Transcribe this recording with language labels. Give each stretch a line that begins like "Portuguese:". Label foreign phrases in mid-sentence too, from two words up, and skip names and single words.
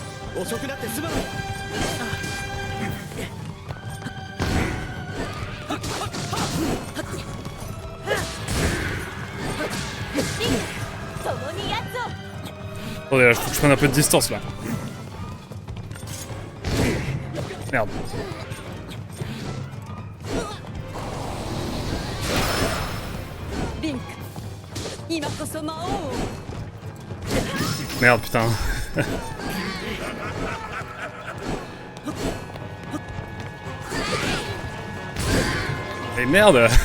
Japanese: 遅くなってすまない。共にやつを。
French: Attendez, là, faut que je prenne un peu de distance, là. Merde. Link,
Japanese: 今こそ魔王を。
French: Merde, putain. Mais merde.